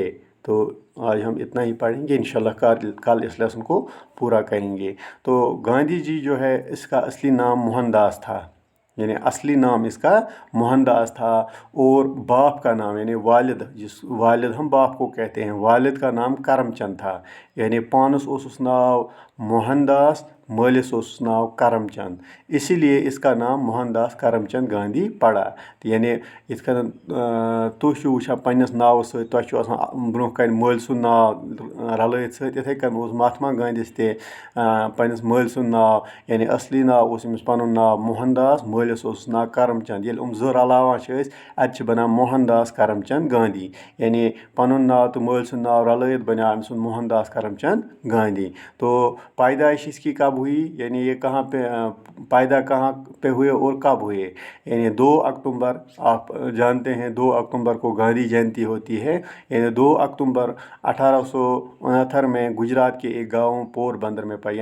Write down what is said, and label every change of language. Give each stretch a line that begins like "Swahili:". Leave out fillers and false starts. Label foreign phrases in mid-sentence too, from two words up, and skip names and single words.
Hindi: तो आज हम इतना ही पढ़ेंगे, इंशाल्लाह कल इस लेसन को पूरा करेंगे। तो गांधी जी जो है इसका असली नाम मोहनदास था, यानी असली नाम इसका मोहनदास था। और बाप का नाम यानी वालिद हम बाप को कहते हैं, वालिद का नाम करमचंद था।
Kashmiri: यानी पानस ओसुस नाव मोहनदास, मालिस ओसुस नाव करमचंद,
Hindi: इसीलिए इसका नाम मोहनदास करमचंद गांधी पड़ा।
Kashmiri: यानी इस तुम वुचान पन्नस नाव सत ब्रोह कन मल सुंद नाव रलत सत्थे कन उस महात्मा गांधीस ते पन्नस मल सुंद नाव, यानी असली नाव उस अमिस पनुन नाव मोहनदास, मालिस ओसुस नाव करमचंद। येल ज रलावान अत बनान मोहनदास करमचंद गांधी। यानी पनुन नाव तो मल सुंद नाव रलत बना अमिस मोहनदास करमचंद गांधी।
Hindi: तो पैदाइश इसकी कब हुई, यानी ये कहाँ पे पैदा कहाँ पे हुए और कब हुए। यानी 2 अक्टूबर, आप जानते हैं 2 अक्टूबर को गांधी जयंती होती है। यानी 2 अक्टूबर 1869 में गुजरात के एक गांव पोरबंदर में पाई।